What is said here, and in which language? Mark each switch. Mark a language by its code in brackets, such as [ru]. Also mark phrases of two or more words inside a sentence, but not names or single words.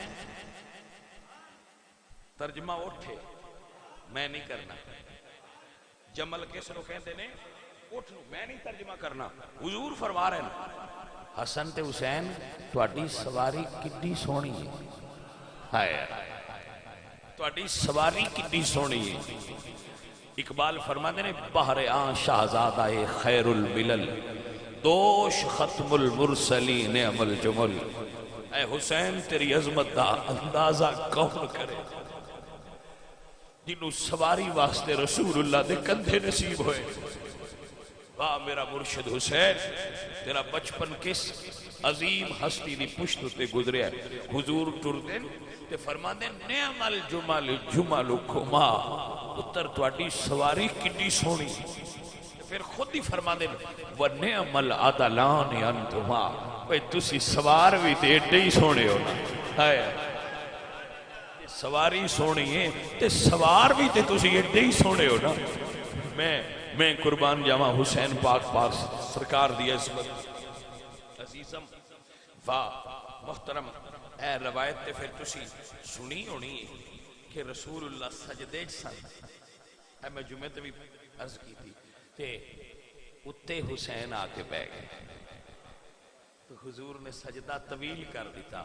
[pa] ترجمہ اٹھے میں نہیں کرنا، جمل کس نو کہندے نے؟ اٹھ نو، میں نہیں ترجمہ کرنا. حضور فرما رہے ہیں حسن تے حسین تہاڈی سواری کڈی سونی ہے، ہائے تہاڈی سواری کڈی سونی ہے. اقبال فرماتے نے [fa] بحر آن شہزادہ خیر الملل دوش ختم المرسلین نعم الجمل. [pa] اے حسین تیری عظمت دا اندازہ کون کرے جنہوں سواری واسطے رسول اللہ دے کندھے نصیب ہوئے. واہ میرا مرشد حسین، تیرا بچپن کس عظیم ہستی دی پشت تے گزریا ہے. حضور ٹردے تے فرماندے [ar] نعم الجمل جملکما، [pa] پتر تواڈی سواری کڈی سونی. پھر خود ہی فرماندے [ar] وَنِعْمَ الْعَدَلَانِ أَنْتُمَا، [pa] بھئی تسی سوار بھی تے ایڈے ہی سونے ہو نا. ہائے سواری سونی ہے تے سوار بھی تے تسی ایڈے ہی سونے ہو نا. میں قربان جاواں حسین پاک پاک سرکار دی عظمت. عزیزم واہ محترم، اے روایت تے پھر تسی سنی ہونی کہ رسول اللہ سجدے سن. اے میں جمعے تے بھی عرض کی تھی کہ اتے حسین آ کے بیٹھ گئے تو حضور نے سجدہ طویل کر دیتا.